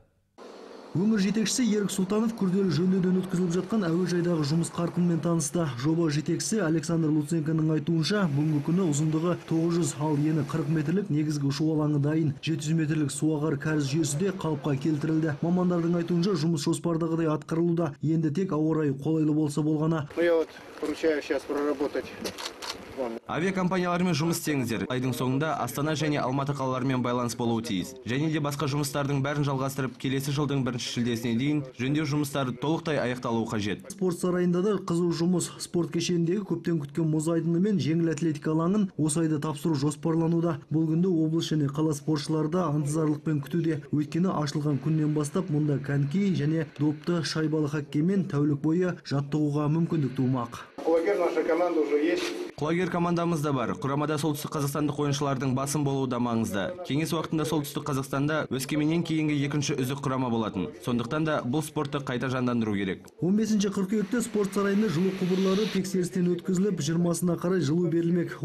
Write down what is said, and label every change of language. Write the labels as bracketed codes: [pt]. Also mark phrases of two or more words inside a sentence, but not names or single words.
[kk] Өңір жетекшісі Ерік Сұлтанов күрделі жөндеуден өткізіліп жатқан әуежайдағы жұмыс қарқынымен танысты. Жоба жетекшісі Александр Луценконың айтуынша, бүгінгі күні ұзындығы 900, ал ені 40 метрлік негізгі ұшу алаңы дайын. 700 метрлік суағар кәріз жүйесі де қалыпқа келтірілді. Мамандардың айтуынша, жұмыс жоспардағыдай атқарылуда. Енді тек ауа райы қолайлы болса болғаны. [ru] Я вот поручаю сейчас проработать. [kk] Авиакомпаниялармен жұмыс істеңіздер. Айдың соңында Астана және Алматы қалаларымен байланыс болуы тиіс. Және де басқа жұмыстардың бәрін жалғастырып, келесі жылдың 1 шілдесіне дейін жөндеу жұмыстары толықтай аяқталуы қажет. Спорт сарайында да қызу жұмыс. Спорт кешеніндегі көптен күткен мұз айдыны мен жеңіл атлетика алаңын осы айда тапсыру жоспарлануда. Бұл күнді облыс және қала спортшылары да ынтызарлықпен күтуде. Өйткені ашылған күннен бастап мұнда коньки және допты шайбалы хоккеймен тәулік бойы жаттығуға мүмкіндік тумақ. [ru] Құлагер наша команда уже есть. [kk] Құлагер командамыз да бар. Құрамада солтүстік қазақстандық ойыншылардың басым болуы да маңызды. Кеңес уақытында солтүстік Қазақстанда Өскеменнен кейінгі екінші үздік құрама болатын. Сондықтан да бұл спортты қайта жандандыру керек. 15 қыркүйекте спорт сарайында жылу құбырлары тексерістен өткізіліп, 20-сына қарай жылу берілмек.